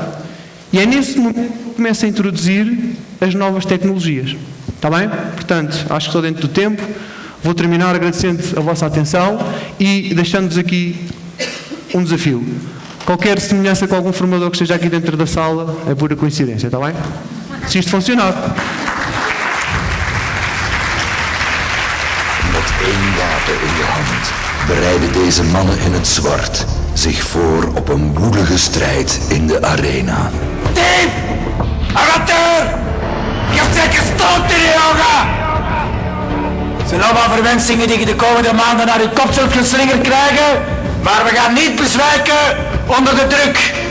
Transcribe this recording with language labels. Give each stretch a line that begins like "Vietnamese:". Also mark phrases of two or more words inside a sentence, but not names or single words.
Portuguese: E é nesse momento que eu começo a introduzir as novas tecnologias. Está bem? Portanto, acho que estou dentro do tempo. Vou terminar agradecendo a vossa atenção e deixando-vos aqui um desafio. Qualquer semelhança com algum formador que esteja aqui dentro da sala é pura coincidência, está bem? Se isto funcionar.
Dutch: Met één wapen in de hand bereiden deze mannen in het zwart zich voor op een bloedige strijd in de arena. Dief! Amateur! Je hebt zeker stoot in je ogen! Zijn allemaal verwensingen die je de komende maanden naar je kop zult geslingerd krijgen, maar we gaan niet bezwijken onder de druk.